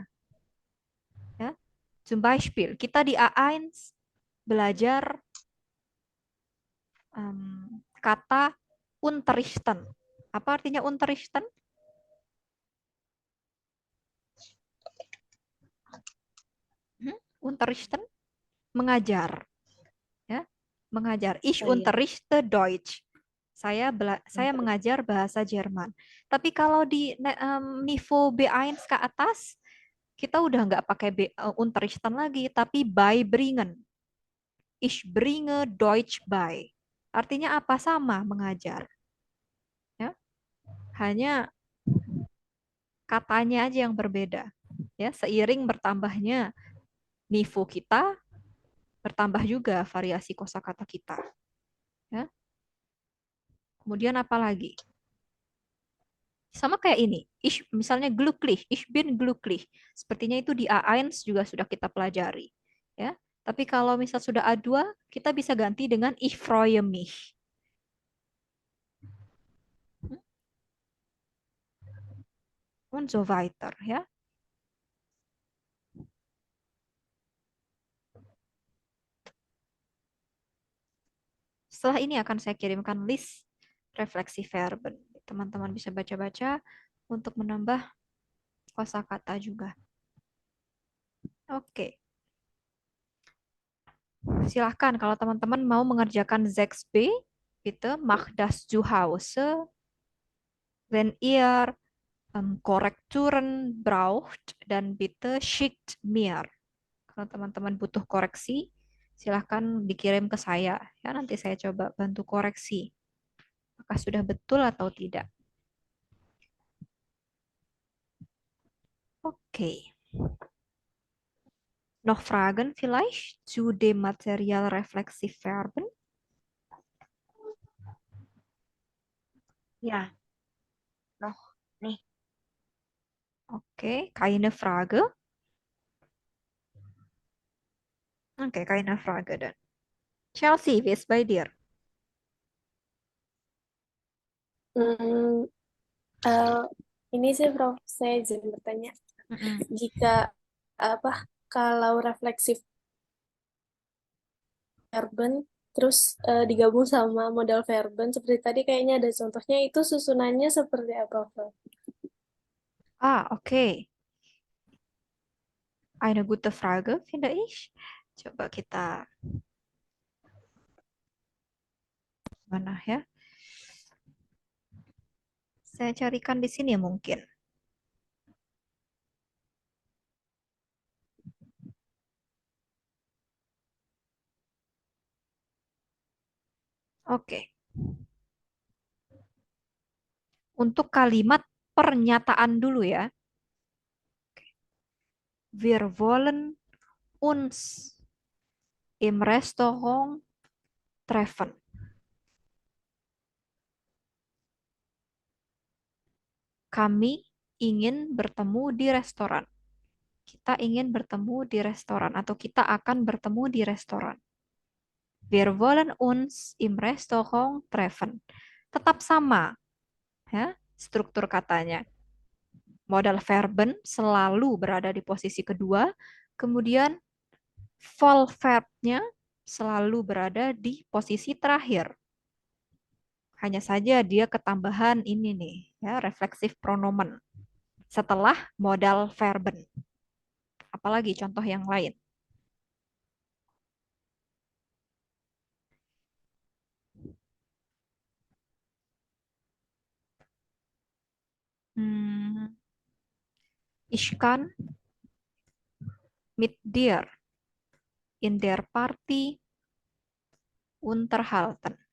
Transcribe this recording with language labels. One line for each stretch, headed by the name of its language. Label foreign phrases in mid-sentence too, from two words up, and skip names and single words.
Indonesian: Ya.
German: Zum Beispiel,
Indonesian: kita di A1 belajar kata unterrichten. Apa artinya unterrichten? Unterrichten? Mengajar. Ya, mengajar.
German: Ich unterrichte Deutsch.
Indonesian: Saya mengajar bahasa Jerman. Tapi kalau di niveau B1 ke atas, kita udah nggak pakai unterrichten lagi, tapi beibringen.
German: Ich bringe Deutsch bei.
Indonesian: Artinya apa? Sama, mengajar. Ya. Hanya katanya aja yang berbeda. Ya, seiring bertambahnya niveau kita, bertambah juga variasi kosakata kita. Ya. Kemudian apa lagi? Sama kayak ini.
German: Misalnya glücklich, ich bin glücklich.
Indonesian: Sepertinya itu di A1 juga sudah kita pelajari. Ya. Tapi kalau misal sudah A2, kita bisa ganti dengan
German: ich freue mich. Und so weiter,
Indonesian: ya. Setelah ini akan saya kirimkan list refleksi verben. Teman-teman bisa baca-baca untuk menambah kosakata juga. Oke. Silahkan kalau teman-teman mau mengerjakan 6b,
German: bitte mach das zu Hause. Wenn ihr Korrekturen braucht, dan bitte schickt mir.
Indonesian: Kalau teman-teman butuh koreksi, silahkan dikirim ke saya. Ya, nanti saya coba bantu koreksi. Apakah sudah betul atau tidak? Oke.
German: Noch Fragen vielleicht zu dem Material Reflexivverben? Ja, noch nicht. Oke, keine Frage. Oke, keine Frage dann. Chelsea, wie ist bei dir?
Indonesian: Ini sih Prof, saya izin bertanya. Jika kalau refleksif verben, terus digabung sama
German: modal verben.
Indonesian: Seperti tadi kayaknya ada contohnya, itu susunannya seperti apa, Vel? Okay.
German: Eine gute Frage, finde ich.
Indonesian: Coba kita mana ya? Saya carikan di sini mungkin. Oke. Untuk kalimat pernyataan dulu ya.
German: Wir wollen uns im Restaurant treffen.
Indonesian: Kami ingin bertemu di restoran. Kita ingin bertemu di restoran atau kita akan bertemu di restoran.
German: Wir wollen uns im Restaurant treffen.
Indonesian: Tetap sama ya struktur katanya.
German: Modal verben
Indonesian: selalu berada di posisi kedua, kemudian full verbnya selalu berada di posisi terakhir. Hanya saja dia ketambahan ini nih, ya, refleksif pronomen setelah
German: modal verben.
Indonesian: Apalagi contoh yang lain?
German: Ich kann mit dir in der Party unterhalten.